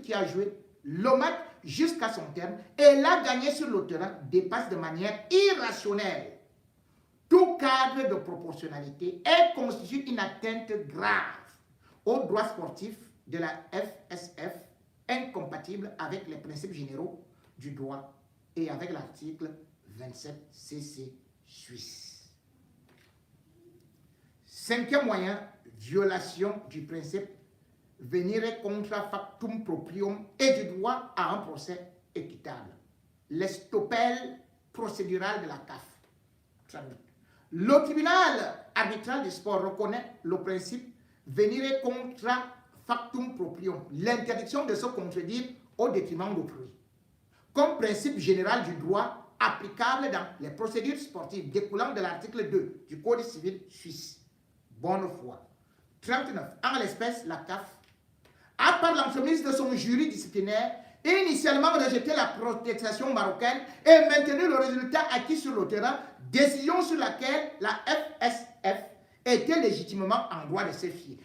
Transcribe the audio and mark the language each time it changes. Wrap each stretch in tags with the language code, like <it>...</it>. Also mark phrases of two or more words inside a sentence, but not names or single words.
<fr>qui a joué le match jusqu'à son terme et l'a gagné sur le terrain dépasse de manière irrationnelle tout tout cadre de proportionnalité et constitue une atteinte grave aux droits sportifs de la FSF, incompatible avec les principes généraux du droit et avec l'article 27 CC suisse. Cinquième moyen, violation du principe</fr> <la>venire contra factum proprium</la> <fr>et du droit à un procès équitable. L'estopel procédural de la CAF. Le tribunal arbitral du sport reconnaît le principe</fr> <la>venire contra factum proprium,</la> <fr>l'interdiction de se contredire au détriment d'autrui, comme principe général du droit applicable dans les procédures sportives découlant de l'article 2 du Code civil suisse. Bonne foi. 39. En l'espèce, la CAF a, par l'entremise de son jury disciplinaire, initialement rejeté la protestation marocaine et maintenu le résultat acquis sur le terrain, décision sur laquelle la FSF était légitimement en droit de se fier.</fr>